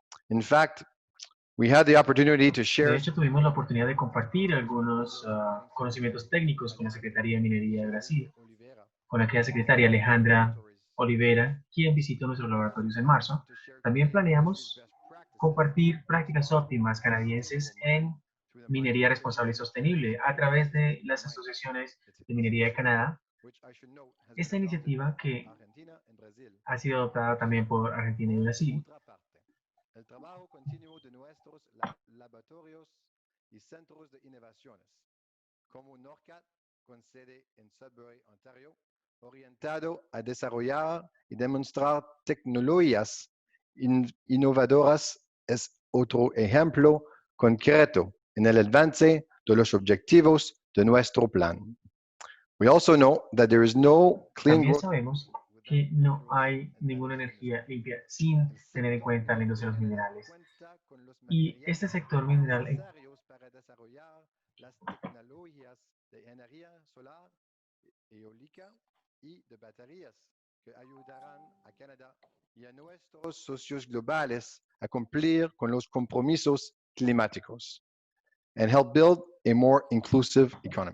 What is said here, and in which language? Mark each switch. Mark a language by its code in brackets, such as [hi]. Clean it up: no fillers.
[en] In fact, we had the opportunity to [es] De [en] share [es] hecho, tuvimos la oportunidad de compartir algunos conocimientos técnicos con la Secretaría de Minería de Brasil, con aquella secretaria Alejandra Oliveira, quien visitó nuestros laboratorios en marzo. También planeamos compartir prácticas óptimas canadienses en minería responsable y sostenible a través de las asociaciones de minería de Canadá. Esta iniciativa, que ha sido adoptada también por Argentina y Brasil, el trabajo continuo de nuestros laboratorios y centros de innovaciones, como NORCAT, con sede en Sudbury, Ontario, orientado a desarrollar y demostrar tecnologías innovadoras, es otro ejemplo concreto en el avance de los objetivos de nuestro plan. [en] We also know that there is no clean [es] también [en] growth [es] sabemos que no hay ninguna energía limpia sin tener en cuenta la industria de los minerales. Y este sector mineral para desarrollar las tecnologías de energía solar, eólica y de baterías que ayudarán a Canadá y a nuestros socios globales a cumplir con los compromisos climáticos [en] and help build a more inclusive economy.